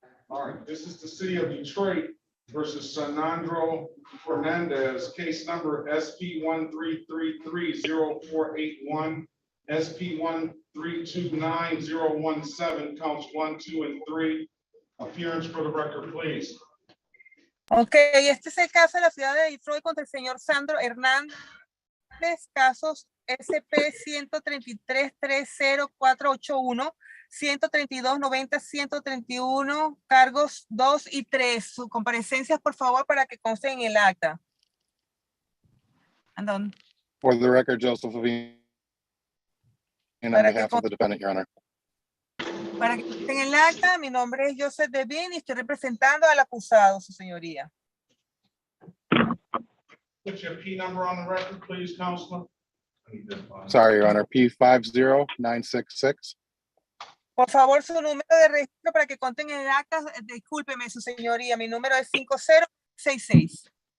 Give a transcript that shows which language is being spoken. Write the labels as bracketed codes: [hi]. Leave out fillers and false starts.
[en] All right, this is the city of Detroit versus Sanandro Fernandez, case number SP 1333048 SP 1329017, counts 1, 2, and 3. Appearance for the record, please. [es] Ok, este es el caso de la ciudad de Detroit contra el señor Sandro Hernández, casos SP 133-30481, 132-90, 131, cargos 2 y 3. Sus comparecencias, por favor, para que consten en el acta. Andón. [en] For the record, Joseph Levine, and on behalf of the defendant, Your Honor. [es] Para que estén en el acta, mi nombre es Joseph Devin y estoy representando al acusado, su señoría. [en] Put your P number on the record, please, Counselor. Sorry, Your Honor, P50966. [es] Por favor, su número de registro para que conten en el acta. Discúlpeme, su señoría, mi número es 5066.